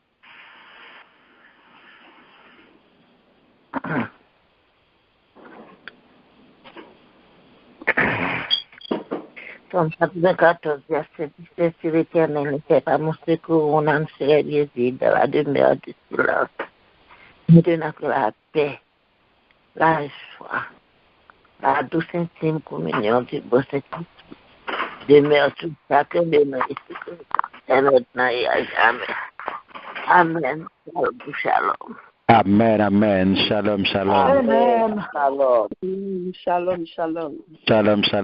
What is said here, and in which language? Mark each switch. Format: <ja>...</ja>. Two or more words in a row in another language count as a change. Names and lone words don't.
<fr>Comme chapitre 14, verset 17, sur l'Éternel ne fait pas mon secours, mon âme serait liée dans la demeure du silence. Maintenant que la paix, la joie, la douce intime communion du beau Saint-Esprit demeure tout ça que demeure ici, et maintenant et à jamais. Amen. Shalom. Amen, amen. Shalom, shalom. Amen. Shalom. Shalom, shalom. Shalom, shalom.</fr>